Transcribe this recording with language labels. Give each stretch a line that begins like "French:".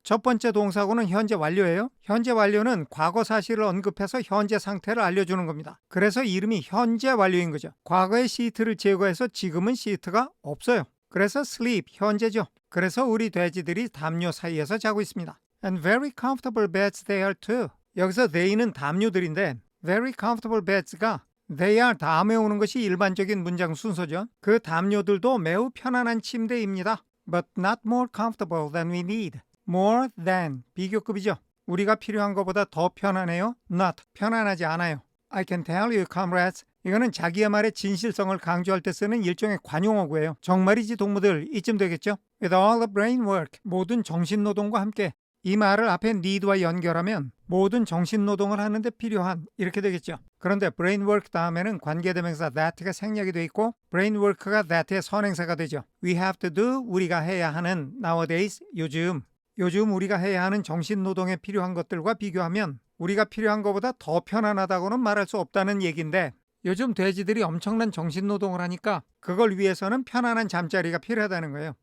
Korean: 첫 번째 동사구는 현재 완료예요. 현재 완료는 과거 사실을 언급해서 현재 상태를 알려주는 겁니다. 그래서 이름이 현재 완료인 거죠. 과거의 시트를 제거해서 지금은 시트가 없어요. 그래서 sleep, 현재죠. 그래서 우리 돼지들이 담요 사이에서 자고 있습니다.
English: And very comfortable beds they are too.
Korean: 여기서 they는 담요들인데 very comfortable beds가 they are 다음에 오는 것이 일반적인 문장 순서죠. 그 담요들도 매우 편안한 침대입니다.
English: But not more comfortable than we need. More than, 비교급이죠.
Korean: 우리가 필요한 것보다 더 편안해요. Not, 편안하지 않아요.
English: I can tell you, comrades.
Korean: 이거는 자기의 말의 진실성을 강조할 때 쓰는 일종의 관용어구예요. 정말이지 동무들, 이쯤 되겠죠?
English: With all the brain work, 모든 정신노동과 함께.
Korean: 이 말을 앞에 need와 연결하면 모든 정신노동을 하는데 필요한 이렇게 되겠죠. 그런데 brain work 다음에는 관계대명사 that가 생략이 돼 있고 brain work가 that의 선행사가 되죠. We have to do, 우리가 해야 하는 nowadays, 요즘 우리가 해야 하는 정신노동에 필요한 것들과 비교하면 우리가 필요한 것보다 더 편안하다고는 말할 수 없다는 얘기인데 요즘 돼지들이 엄청난 정신노동을 하니까 그걸 위해서는 편안한 잠자리가 필요하다는 거예요.